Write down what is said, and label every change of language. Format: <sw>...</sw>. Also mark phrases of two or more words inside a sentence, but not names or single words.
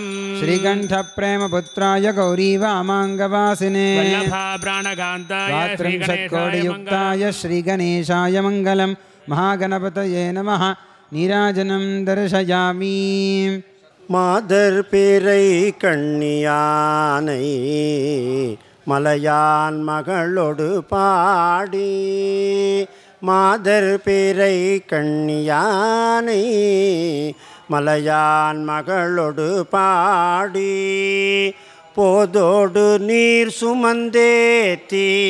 <sa>श्रीकण्ठप्रेमपुत्राय गौरीवामाङ्गवासिने वल्लभा प्राणकान्ताय द्वात्रिंशत्कोटियुक्ताय श्रीगणेशाय मङ्गलं महागणपतये नमः नीराजनं दर्शयामि</sa> <ta>மாதர் பேரை कण्ணியானை மலையான் மகளோடு பாடி மாதர் பேரை கண்ணியானை மலையான் மகளோடு பாடி போதோடு நீர் சுமந்தேத்தி</ta>